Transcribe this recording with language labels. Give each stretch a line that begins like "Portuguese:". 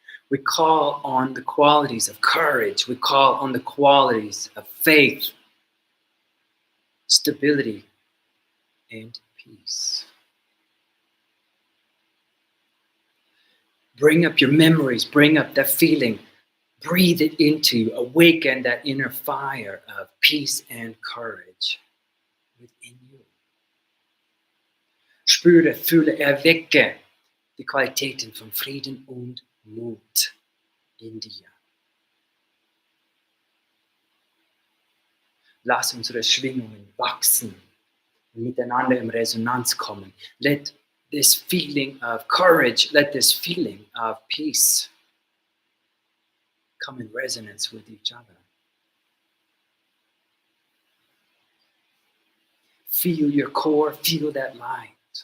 English: We call on the qualities of courage. We call on the qualities of faith, stability, and peace. Bring up your memories. Bring up that feeling. Breathe it into you. Awaken that inner fire of peace and courage within you.
German: Spüre, fühle, erwecke die Qualitäten von Frieden und Mut in dir. Lass unsere Schwingungen wachsen und miteinander in Resonanz kommen.
English: Let this feeling of courage, let this feeling of peace come in resonance with each other. Feel your core, feel that light.